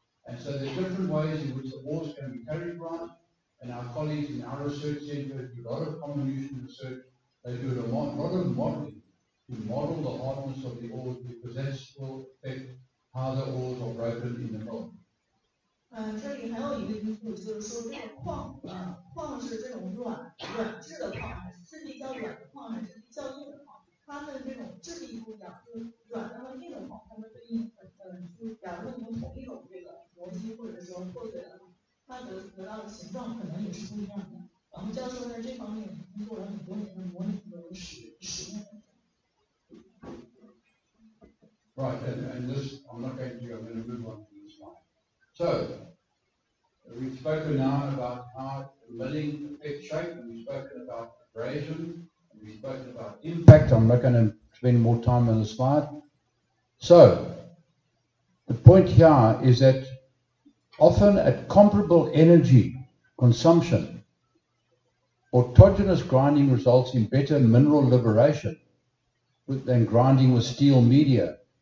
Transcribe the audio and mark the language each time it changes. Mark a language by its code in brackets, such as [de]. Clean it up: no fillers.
[en] And so there are different ways in which the ores can be characterized, and our colleagues in our research center do a lot of comminution research. They do a lot of modeling to model the hardness of the ores, because that will affect how the ores are broken in the mill. [zh] 这里还有一个因素，就是说这个矿，矿是这种软质的矿，还是质地较软的矿，还是质地较硬的矿？它们这种质地不一样，就是软的和硬的矿，它们对应，就假如说你用同一种这个磨机或者说破碎的话，它得到的形状可能也是不一样的。然后教授在这方面已经做了很多年的模拟和实验。 [en] Right, and this, I'm going to move on to this slide. So, we've spoken now about how milling affects shape, and we've spoken about abrasion, and we've spoken about impact. I'm not going to spend more time on the slide. So, the point here is that often at comparable energy consumption, autogenous grinding results in better mineral liberation than grinding with steel media.